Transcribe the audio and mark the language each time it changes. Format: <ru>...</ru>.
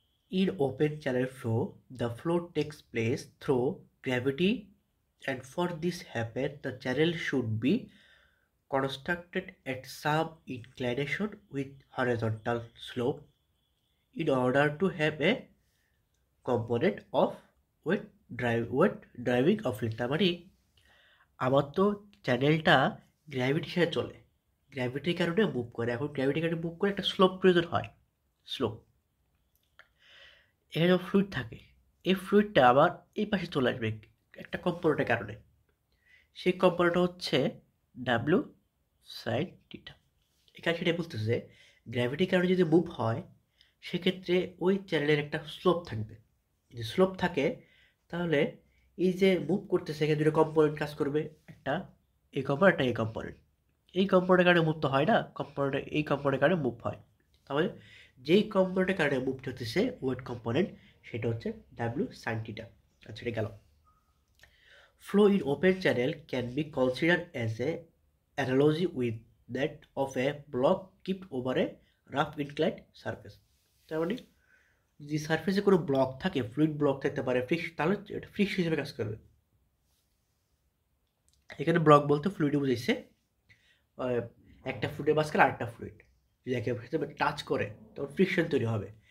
<en>In open channel flow, the flow takes place through gravity, and for this happen, the channel should be constructed at some inclination with horizontal slope in order to have a component of weight driving of it.</en> <bn>তার মানে আমার তো চ্যানেলটা গ্র্যাভিটির সাথে চলে, গ্র্যাভিটির কারণে move করে। এখন গ্র্যাভিটির কারণে মুভ করে একটা স্লোপ প্রয়োজন হয়, স্লোপ। এখানে ফ্লুইড থাকে, এই ফ্লুইডটা আবার এই পাশে চলে আসবে একটা কম্পোনেন্টের কারণে। সেই কম্পোনেন্টটা হচ্ছে ডাব্লিউ সাইন থিটা। এখানে সেটাই বলতেছে গ্র্যাভিটির কারণে যদি মুভ হয় সেক্ষেত্রে ওই চ্যানেলের একটা স্লোপ থাকবে। যদি স্লোপ থাকে তাহলে এই যে মুভ করতেছে এখানে দুটো কম্পোনেন্ট কাজ করবে, একটা এই কম্পোনেন্ট, একটা এই কম্পোনেন্ট। এই কম্পোনেন্টের কারণে মুভ তো হয় না, এই কম্পোনেন্টের কারণে মুভ হয়। তাহলে যেই কম্পোনেন্টের কারণে মুভটা হতেছে ওয়েট কম্পোনেন্ট, সেটা হচ্ছে ডাব্লিউ সাইন থিটা। আচ্ছা, এটা গেল।</bn> <en>Flow in open channel can be considered as a analogy with that of a block kept over a rough inclined surface.</en> <bn>তার মানে যে সারফেসে কোনো ব্লক থাকে, ফ্লুইড ব্লক থাকতে পারে, তাহলে এটা ফ্রিক্স হিসেবে কাজ করবে। এখানে ব্লক বলতে ফ্লুইডে বুঝাইছে একটা ফ্লুইডের মাঝখানে আরেকটা ফ্লুইড যদি একে টাচ করে তখন ফ্রিকশন তৈরি হবে।</bn>